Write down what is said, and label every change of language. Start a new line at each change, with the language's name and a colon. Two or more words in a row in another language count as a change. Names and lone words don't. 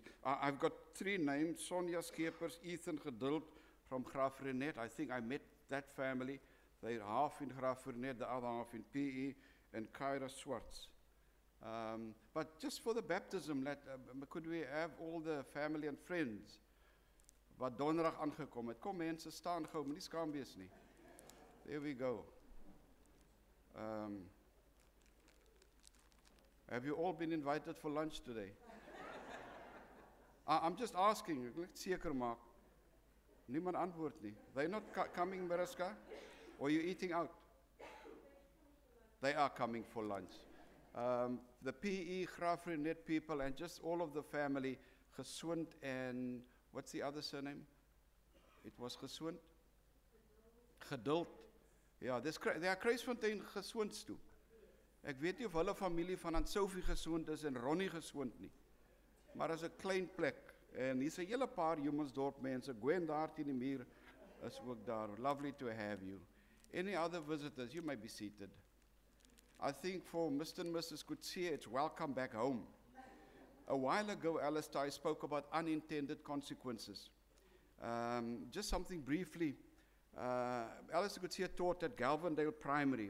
English: I've got three names: Sonia Skeepers, Ethan Geduld from Graaf-Reinet. I think I met that family. They're half in Graaf-Reinet, the other half in PE, and Kyra Swartz. But just for the baptism, could we have all the family and friends
Afrikaans: wat donderdag aangekom het? Kom mense, staan gou, moenie skaam wees nie.
English: There we go. Have you all been invited for lunch today? I'm just asking,
Afrikaans: ek wil net seker maak. Niemand antwoord nie.
English: They're not coming, Mariska? Or are you eating out? They are coming for lunch. The PE, Graafrenet people, and just all of the family, Geswind and, what's the other surname? It was Geswind? Geduld.
Afrikaans: Ja,
English: there are Kruisfontein Geswinds toe.
Afrikaans: Ek weet nie of hulle familie van Aunt Sophie Geswind is en Ronnie Geswind nie. Maar is 'n klein plek. En hier's 'n hele paar Humansdorp mense. Gwen daar teen die muur is ook daar.
English: Lovely to have you. Any other visitors? You may be seated. I think for Mr. and Mrs. Kutsie, it's welcome back home. A while ago, Alistair, I spoke about unintended consequences. Just something briefly. Alistair Kutsie taught at Galvandale Primary.